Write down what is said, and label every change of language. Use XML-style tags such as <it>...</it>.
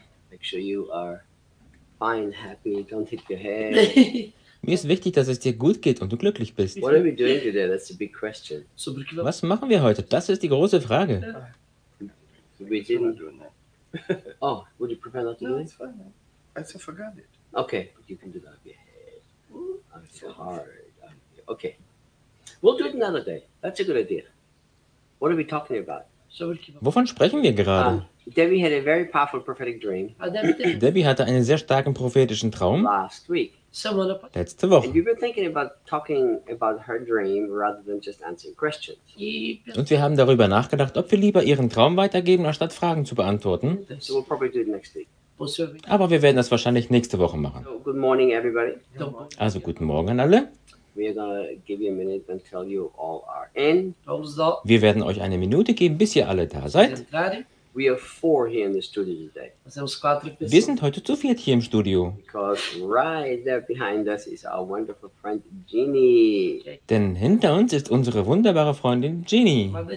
<en>Make sure you are fine, happy, don't hit your head.</en> <de>Mir ist wichtig, dass es dir gut geht und du glücklich bist.</de> <en>What are we doing today? That's a big question.</en> <de>Was machen wir heute? Das ist die große Frage.</de> <en>We didn't... Oh, would you prepare that to do it? No, it's fine. I still forgot it. Okay, but you can do that. I'm so hard. Okay. We'll do it another day. That's a good idea. What are we talking about?</en> <de>Wovon sprechen wir gerade?</de> <en>Debbie had a very powerful prophetic dream.</en> <de>Debbie hatte einen sehr starken prophetischen Traum.</de> <en>Last week.</en> <de>Letzte Woche.</de> <en>And you've been thinking about talking about her dream rather than just answering questions.</en> <de>Und wir haben darüber nachgedacht, ob wir lieber ihren Traum weitergeben, anstatt Fragen zu beantworten.</de> <en>So we'll probably do it next week.</en> <de>Aber wir werden das wahrscheinlich nächste Woche machen.</de> <en>So, good morning, everybody.</en> <de>Also guten Morgen an alle.</de> <en>We are gonna give you a minute until you all are in.</en> <de>Wir werden euch eine Minute geben, bis ihr alle da seid.</de> <en>We are four here in the studio today.</en> <de>Wir sind heute zu viert hier im Studio.</de> <en>Because right there behind us is our wonderful friend Jeannie.</en> <de>Denn hinter uns ist unsere wunderbare Freundin Jeannie.</de>